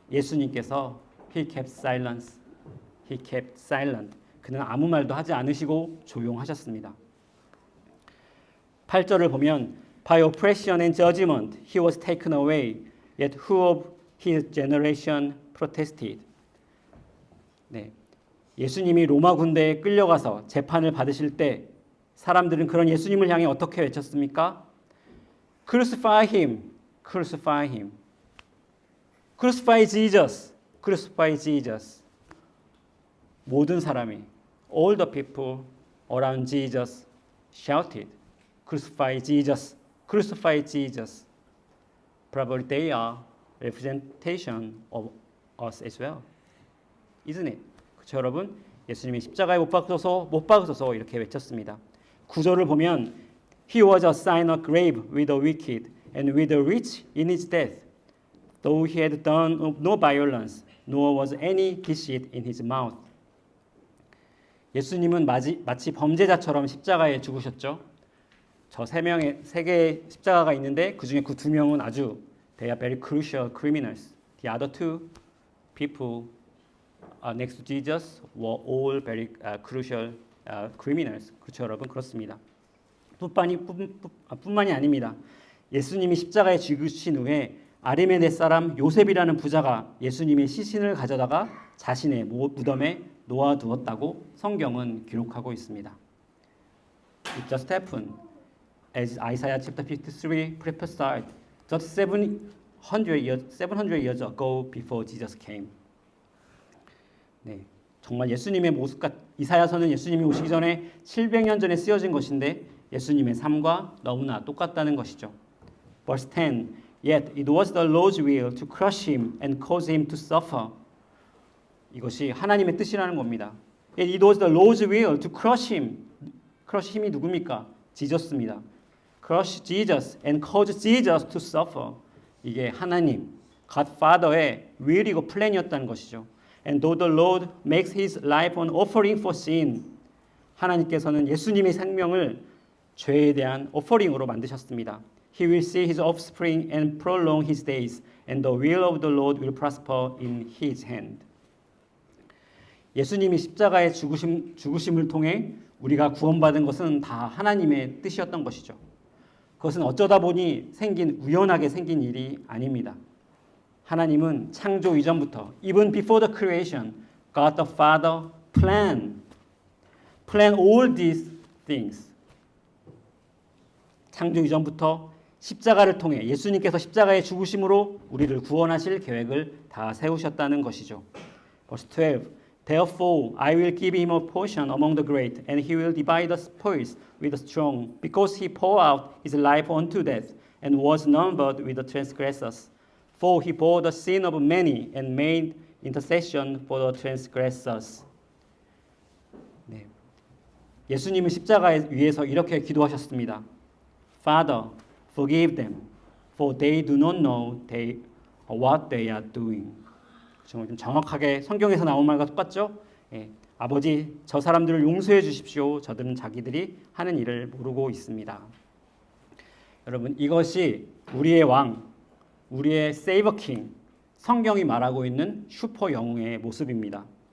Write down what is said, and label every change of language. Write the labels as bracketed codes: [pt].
[ko] 예수님께서 [en] He kept silence. He kept silent. [ko] 그는 아무 말도 하지 않으시고 조용하셨습니다. 8절을 보면 [en] By oppression and judgment he was taken away. Yet who of his generation protested? [ko] 네, 예수님이 로마 군대에 끌려가서 재판을 받으실 때 사람들은 그런 예수님을 향해 어떻게 외쳤습니까? [en] Crucify him, crucify him. Crucify Jesus, crucify Jesus. [ko] 모든 사람이, [en] all the people around Jesus shouted, crucify Jesus, crucify Jesus. Probably they are representation of us as well. Isn't it? [ko] 그렇죠, 여러분? 예수님이 십자가에 못 박으소서 이렇게 외쳤습니다. 9절을 보면 [en] He was assigned a grave with the wicked and with the rich in his death. Though he had done no violence, nor was any deceit in his mouth. [ko] 예수님은 마치 범죄자처럼 십자가에 죽으셨죠. 저 세 개의 십자가가 있는데 그 중에 그 두 명은 아주 [en] they are very crucial criminals. The other two people next to Jesus were all very crucial criminals. [ko] 그렇죠, 여러분? 그렇습니다. 뿐만이 아닙니다. 예수님이 십자가에 죽으신 후에 아리메네 사람 요셉이라는 부자가 예수님의 시신을 가져다가 자신의 무덤에 놓아두었다고 성경은 기록하고 있습니다. [en] It just happened as Isaiah chapter 53 prophesied just 700 years ago before Jesus came. 네, [ko] 정말 예수님의 모습과 이사야서는 예수님이 오시기 전에 700년 전에 쓰여진 것인데 예수님의 삶과 너무나 똑같다는 것이죠. [en] Verse 10. Yet it was the Lord's will to crush him and cause him to suffer. [ko] 이것이 하나님의 뜻이라는 겁니다. [en] Yet it was the Lord's will to crush him. crush him [ko] 이 누굽니까? 지저스입니다. [en] Crush Jesus and cause Jesus to suffer. [ko] 이게 하나님, God Father의 will이고 플랜이었다는 것이죠. [en] And though the Lord makes his life an offering for sin. [ko] 하나님께서는 예수님의 생명을 죄에 대한 오퍼링으로 만드셨습니다. [en] He will see his offspring and prolong his days, and the will of the Lord will prosper in his hand. [ko] 예수님이 십자가의 죽으심을 통해 우리가 구원받은 것은 다 하나님의 뜻이었던 것이죠. 그것은 어쩌다 보니 우연하게 생긴 일이 아닙니다. 하나님은 창조 이전부터 [en] even before the creation, God the Father plan all these things. [ko] 창조 이전부터 십자가를 통해 예수님께서 십자가의 죽으심으로 우리를 구원하실 계획을 다 세우셨다는 것이죠. [en] Verse 12. Therefore I will give him a portion among the great, and he will divide the spoils with the strong, because he poured out his life unto death, and was numbered with the transgressors. For he bore the sin of many, and made intercession for the transgressors. [ko] 네. 예수님은 십자가에 위에서 이렇게 기도하셨습니다. [en] Father, forgive them, for they do not know what they are doing. [ko] 좀 정확하게 성경에서 나온 말과 똑같죠? 예, 아버지, 저 사람들을 용서해 주십시오. 저들은 자기들이 하는 일을 모르고 있습니다. 여러분, 이것이 우리의 왕, 우리의 세이버 킹, 성경이 말하고 있는 슈퍼 영웅의 모습입니다.